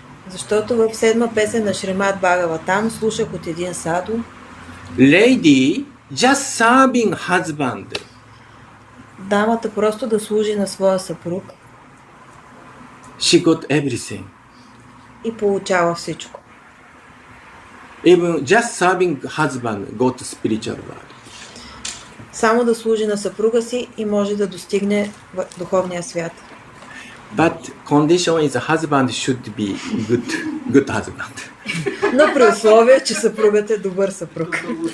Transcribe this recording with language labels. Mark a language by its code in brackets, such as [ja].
[bg] Защото в седма песен на Шримад Бхагаватам слушах от един саду, [en] Lady just serving husband. [bg] дамата просто да служи на своя съпруг [en] She got everything. [bg] и получава всичко. [en] Even just serving husband got spiritual world. [bg] Само да служи на съпруга си и може да достигне в духовния свят. [en] But condition is husband should be good husband. [bg] Но при условие, че съпругът е добър съпруг.